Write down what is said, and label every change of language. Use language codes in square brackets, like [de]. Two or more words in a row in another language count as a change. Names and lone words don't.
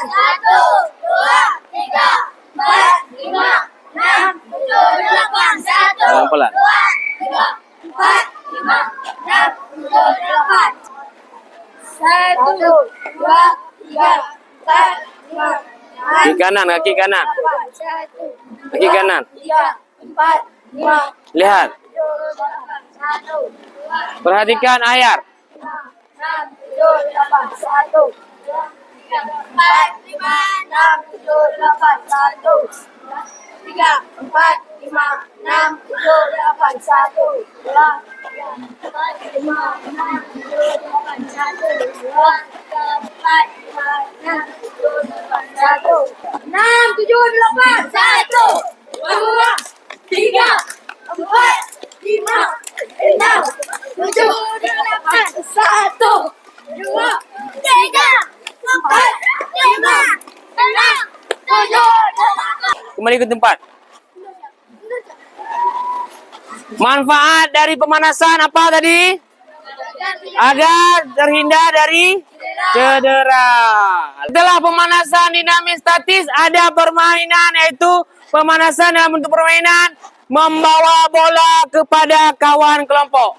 [id] Satu, dua, tiga, empat, lima, enam, tujuh, delapan. Satu, Pelan-pelan. dua, tiga, empat, lima, enam, tujuh, delapan. Satu, dua, tiga, empat, lima, Kaki kanan, kaki kanan. satu, Kaki kanan. tiga, empat, lima, Lihat. tujuh, delapan. Satu, dua, Perhatikan ayar. enam, tujuh, delapan. Satu, dua, tiga, empat, lima, enam, tujuh, delapan. Satu, dua, tiga, empat, lima, enam, tujuh, delapan. Satu, dua, tiga, empat, lima, enam, tujuh, delapan. Satu, dua, tiga, empat, lima, enam, tujuh, delapan. Satu, enam, tujuh, delapan. Satu, dua, tiga, empat, lima, enam, tujuh, delapan. Satu, dua, tiga, empat, lima, enam, tujuh, delapan. Kembali ke tempat. Manfaat dari pemanasan apa tadi? Agar terhindar dari cedera. Setelah pemanasan dinamis statis, ada permainan, yaitu pemanasan dalam bentuk permainan membawa bola kepada kawan kelompok.